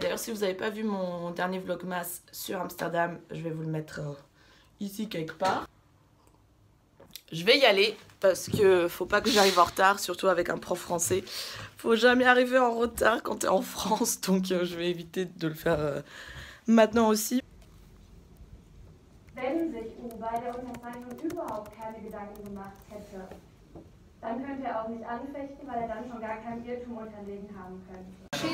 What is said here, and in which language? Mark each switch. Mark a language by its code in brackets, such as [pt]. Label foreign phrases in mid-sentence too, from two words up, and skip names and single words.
[fr] D'ailleurs si vous n'avez pas vu mon dernier vlogmas sur Amsterdam, je vais vous le mettre ici quelque part. Je vais y aller parce que faut pas que j'arrive en retard, surtout avec un prof français. Faut jamais arriver en retard quand t'es en France, donc je vais éviter de le faire maintenant aussi. [de] Wenn sich weil der Unterzeichnung überhaupt keine Gedanken gemacht hätte, dann könnte er auch nicht anfechten, weil er dann schon gar keinem Irrtum unterlegen haben könnte.